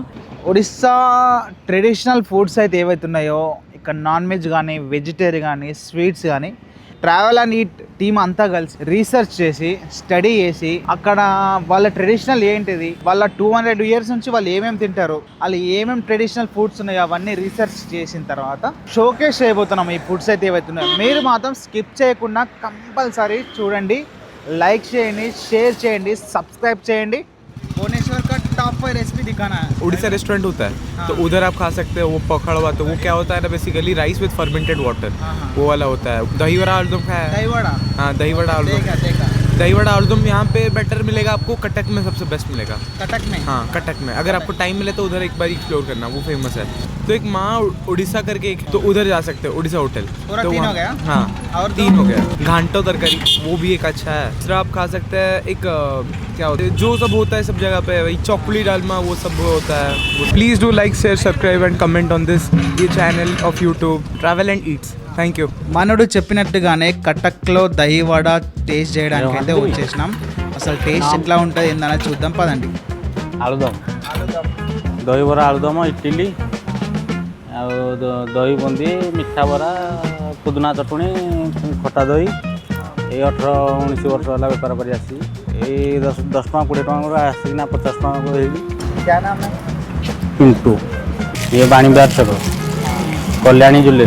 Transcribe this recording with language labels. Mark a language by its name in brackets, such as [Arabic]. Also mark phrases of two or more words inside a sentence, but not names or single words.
[Telugu] ఒడిస్సా [English] traditional foods [Telugu] అయితే ఏవైతున్నాయో ఇక్కడ [English] non veg [Telugu] కానీ వెజిటేరియన్ కానీ స్వీట్స్ కానీ [English] Travel and Eat team [Telugu] అంతా కలిసి రీసెర్చ్ చేసి స్టడీ చేసి అక్కడ వాళ్ళ ట్రెడిషనల్ ఏంటిది, వాళ్ళ 200 years నుంచి వాళ్ళు ఏమేమి తింటారు, వాళ్ళు ఏమేమి [English] traditional foods [Telugu] ఉన్నాయో అవన్నీ రీసెర్చ్ చేసిన తర్వాత షోకేస్ చేయబోతున్నాం. ఈ ఫుడ్స్ అయితే ఏవైతున్నాయో మీరు మాత్రం స్కిప్ చేయకుండా కంపల్సరీ చూడండి, లైక్ చేయండి, షేర్ చేయండి, సబ్స్క్రైబ్ చేయండి. [Hindi] भुवनेश्वर का टॉप 5 रेसिपी दिखाना है. उड़ीसा रेस्टोरेंट होता है तो उधर आप खा सकते हो. वो पकड़वा तो वो क्या होता है ना, [English] basically rice with fermented water, [Hindi] वो वाला होता है. दही वड़ा आलूदम खाया है? दही वड़ा, हाँ दही वड़ा आलूदम. दही वड़ा आलूदम यहाँ पे बेटर मिलेगा आपको. कटक में सबसे बेस्ट मिलेगा. कटक में? हाँ कटक में. अगर आपको टाइम मिले तो उधर एक बार एक्सप्लोर करना, वो फेमस है. तो एक माँ उड़ीसा करके एक, तो उधर जा सकते हो. उड़ीसा होटल पूरा तो 3 हो गया. हाँ और 3 हो गया. घांटो तरकारी वो भी एक अच्छा है. दूसरा आप खा सकते हैं एक क्या होता है जो सब होता है सब जगह पे, वही चौकुली डालमा वो सब होता है. [English] please do like share subscribe and comment on this [Hindi] ये [English] channel of YouTube Travel and Eats. thank you. [Telugu] మనోడు చెప్పినట్టుగానే కటక్లో దహి వడ టేస్ట్ చేయడానికి అయితే వచ్చేసినాం. అసలు టేస్ట్ ఎట్లా ఉంటుంది ఏందనేది చూద్దాం పదండి. [Odia] ଆଳୁଦମ, ଦହିବରା, ଆଳୁଦମ, ଇଟିଲି ଆଉ ଦହି ବୁନ୍ଦି, ମିଠା ବରା, ପୁଦିନା ଚଟଣି, ଖଟା ଦହି. ଏଇ 18-19 ବର୍ଷ ହେଲା ବେପାର କରି ଆସିଛି. ଏଇ 10 ଟଙ୍କା 20 ଟଙ୍କା ଆସିକିନା 50 ଟଙ୍କା ହେଇଛି. [Hindi] क्या नाम है? [Odia] ପିଣ୍ଟୁ. ଇଏ ବାଣୀବିହାର ଛକ, କଲ୍ୟାଣୀ ଜୁଏଲେରୀ.